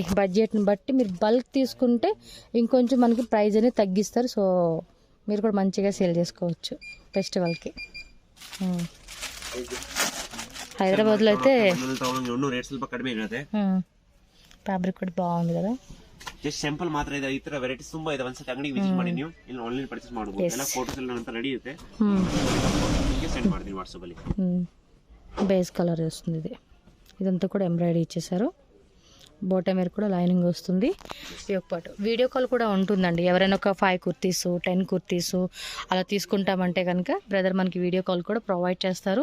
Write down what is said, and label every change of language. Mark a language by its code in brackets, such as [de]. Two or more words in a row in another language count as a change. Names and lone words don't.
[te] బడ్జెట్ని బట్టి మీరు బల్క్ తీసుకుంటే ఇంకొంచెం మనకి ప్రైస్ అనేది తగ్గిస్తారు. సో మీరు కూడా మంచిగా సేల్ చేసుకోవచ్చు ఫెస్టివల్కి. హైదరాబాద్లో అయితే ఫ్యాబ్రిక్ కూడా బాగుంది కదా. [en] just sample [kn] ಮಾತ್ರ ಇದೆ. ಈ ತರ ವೆರೈಟೀಸ್ ತುಂಬಾ ಇದೆ. ಒಂದ್ಸತಿ ಅಂಗಡಿಗೆ ವಿಸಿಟ್ ಮಾಡಿ ನೀವು ಇಲ್ಲಿ [en] online purchase [kn] ಮಾಡಬಹುದು. ಎಲ್ಲ ಫೋಟೋಸ್ ಎಲ್ಲ ಅಂತ ರೆಡಿ ಇರುತ್ತೆ, ನಿಮಗೆ ಸೆಂಡ್ ಮಾಡ್ತೀನಿ ವಾಟ್ಸಾಪ್ ಅಲ್ಲಿ. [en] base colour [te] వస్తుంది ఇది. ఇదంతా కూడా ఎంబ్రాయిడరీ ఇచ్చేసారు. [en] bottom wear [te] కూడా లైనింగ్ వస్తుంది. ఈ ఒక పాటు [en] video call [te] కూడా ఉంటుందండి. ఎవరైనా ఒక 5 కుర్తీస్, 10 కుర్తీస్ అలా తీసుకుంటామంటే కనుక బ్రదర్ మనకి [en] video call [te] కూడా ప్రొవైడ్ చేస్తారు.